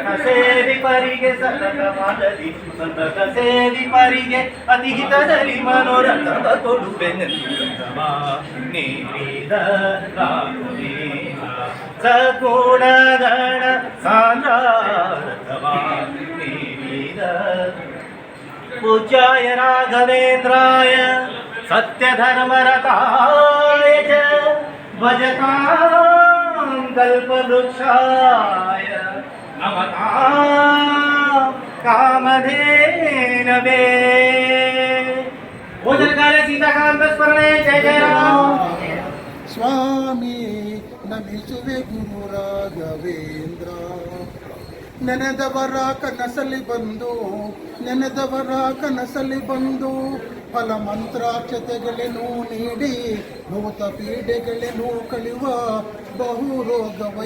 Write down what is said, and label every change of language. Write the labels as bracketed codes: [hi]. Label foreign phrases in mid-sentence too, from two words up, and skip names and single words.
[kn] ಸೇವಿಪರಿಗೆ ಸತತ ಮಾಡದಿ ಸಂತತ ಸೇವಿಪರಿಗೆ ಅತಿ ಹಿತದಲ್ಲಿ ಮನೋರಥವ ಕೊಡುವೆನೆಂದವ ನೇರಿದ ರಾಘವೇಂದ್ರ ಸದ್ಗುಣಗಣ ಸಾಂದ್ರಾರಥವ ನೇರಿದ [sa] पूज्याय राघवेन्द्राय सत्यधर्मरताय च भजतां कल्पवृक्षाय नमतां कामधेनवे भोजनकाले सीताकान्तस्मरणे जय जय राम [kn] ಸ್ವಾಮಿ ನಮಿಸುವೆ ಗುರು ರಾಘವೇಂದ್ರ ನೆನೆದವರ ಕನಸಲ್ಲಿ ಬಂದು ಫಲ ಮಂತ್ರಾಕ್ಷತೆಗಳೇನು ನೀಡಿ ಭೂತ ಪೀಡೆಗಳೇನು ಕಳೆಯುವ ಬಹುರೋಗ